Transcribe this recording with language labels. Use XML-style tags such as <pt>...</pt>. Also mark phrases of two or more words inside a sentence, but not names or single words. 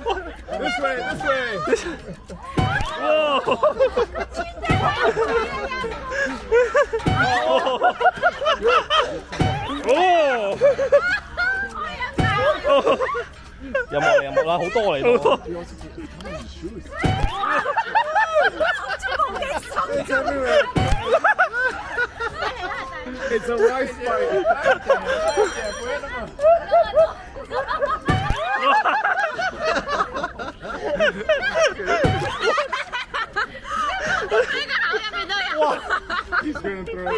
<en>This way, this way.</en> <yue>哇！ 有冇啦？好多嚟到。</yue> <en>It's everywhere. It's a rice fight. 哇 He's gonna throw it.</en>